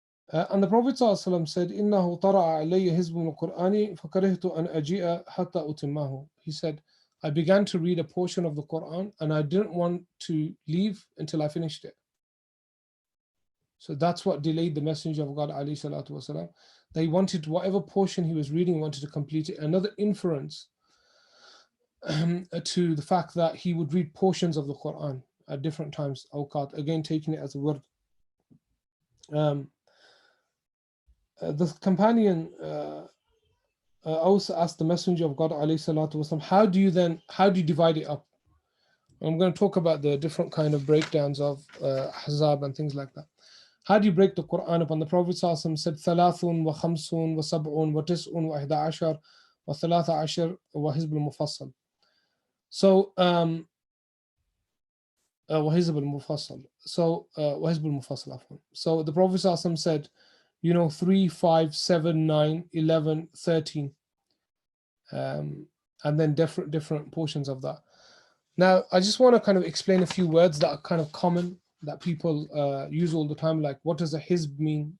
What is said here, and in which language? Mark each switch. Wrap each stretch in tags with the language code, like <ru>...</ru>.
<en>And the Prophet ﷺ said,</en> <ar>إِنَّهُ طَرَعَ عَلَيَّ حِزْبٌ مِنَ الْقُرْآنِ فَكَرِهْتُ أَنْ أَجِيءَ حَتَّى أُتِمَّهُ.</ar> <en>He said, I began to read a portion of the Quran and I didn't want to leave until I finished it. So that's what delayed the Messenger of God ﷺ. They wanted whatever portion he was reading, wanted to complete it. Another inference to the fact that he would read portions of the Quran at different times, awqat, again taking it as a word. The companion also asked the Messenger of God ﷺ, how do you divide it up? I'm going to talk about the different kind of breakdowns of Ahzab and things like that. How do you break the Quran up? And the Prophet ﷺ said,</en> <ar>ثلاثٌ وخمسٌ وسبعٌ وتسعٌ وإحدى عشر وثلاثة عشر وحزب المفصل. So وحزب المفصل. So وحزب المفصل عفوا.</ar> <en>So the Prophet ﷺ said, 3, 5, 7, 9, 11, 13, and then different portions of that. Now, I just want to kind of explain a few words that are kind of common that people use all the time, like what does a hizb mean?</en>